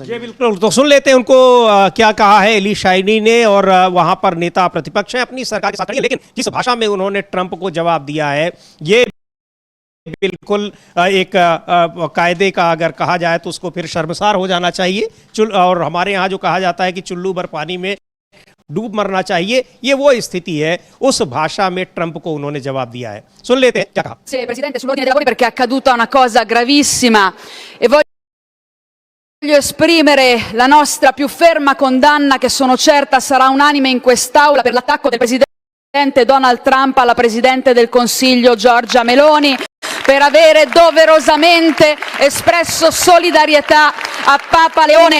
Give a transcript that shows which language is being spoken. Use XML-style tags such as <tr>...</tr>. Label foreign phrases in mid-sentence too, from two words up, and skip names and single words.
<hi>जी बिल्कुल, तो सुन लेते हैं उनको क्या कहा है एली शाइनी ने, और वहां पर नेता प्रतिपक्ष हैं अपनी सरकार के साथ खड़े, लेकिन जिस भाषा में उन्होंने ट्रंप को जवाब दिया है ये बिल्कुल एक कायदे का अगर कहा जाए तो उसको फिर शर्मसार हो जाना चाहिए। और हमारे यहाँ जो कहा जाता है कि चुल्लू भर पानी में डूब मरना चाहिए, ये वो स्थिति है। उस भाषा में ट्रंप को उन्होंने जवाब दिया है, सुन लेते हैं क्या कहा।</hi> <it>Sì, Presidente, sull'ordine dei lavori perché è accaduta una cosa gravissima e voglio esprimere la nostra più ferma condanna, che sono certa sarà unanime in quest'Aula, per l'attacco del Presidente Donald Trump alla Presidente del Consiglio Giorgia Meloni, per avere doverosamente espresso solidarietà a Papa Leone.</it>